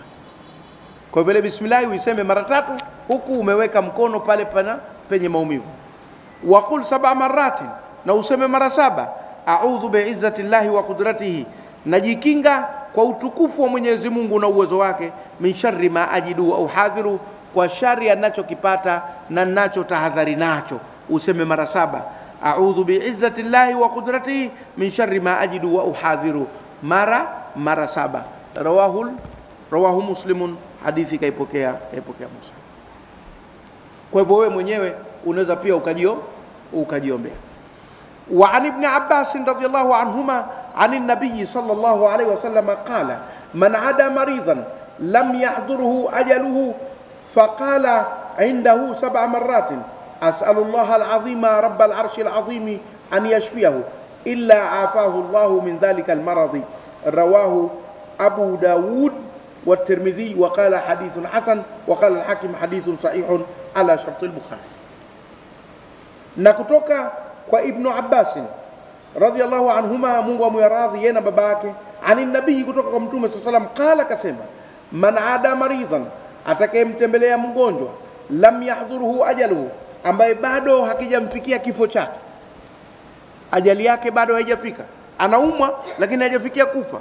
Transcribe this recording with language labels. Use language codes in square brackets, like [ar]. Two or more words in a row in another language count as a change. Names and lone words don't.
[sw] Kwa vile bismillah uiseme mara 3 huku umeweka mkono pale penye maumivu. [ar] وقل 7 مرات, [sw] na useme mara 7, [ar] أعوذ بعزة الله وقدرته, [sw] najikinga kwa utukufu wa Mwenyezi Mungu na uwezo wake, [ar] من شر ما أجد أو أحاذر, [sw] kwa shari anachokipata na ninachotahadhari nacho. Useme mara 7, [ar] أعوذ بعزة الله وقدرته من شر ما أجد وأحاذر, [sw] mara 7. [ar] رواه مسلم, [sw] hadithi kaipokea Muslim. Kwa hivyo wewe mwenyewe unaweza pia ukajiombea. [ar] وعن ابن عباس رضي الله عنهما عن النبي صلى الله عليه وسلم قال من عاد مريضا لم يحضره أجله فقال عنده 7 مرات أسأل الله العظيم رب العرش العظيم أن يشفيه إلا عافاه الله من ذلك المرض. رواه أبو داود والترمذي وقال حديث حسن وقال الحاكم حديث صحيح على شرط البخاري. [sw] Na kutoka kwa Ibn Abbas [ar] رضي الله عنهما, [sw] Mungu amwiradhi yeye na baba yake, [ar] عن النبي, [sw] kutoka kwa Mtume [ar] صلى الله عليه وسلم قال, [sw] kasema, [ar] من عاد مريضا, [sw] atakayemtembelea mgonjwa, [ar] لم يحضره أجله, [sw] ambaye bado hakijamfikia kifo chake, ajali yake bado haijafika, anaumwa lakini hajafikia kufa.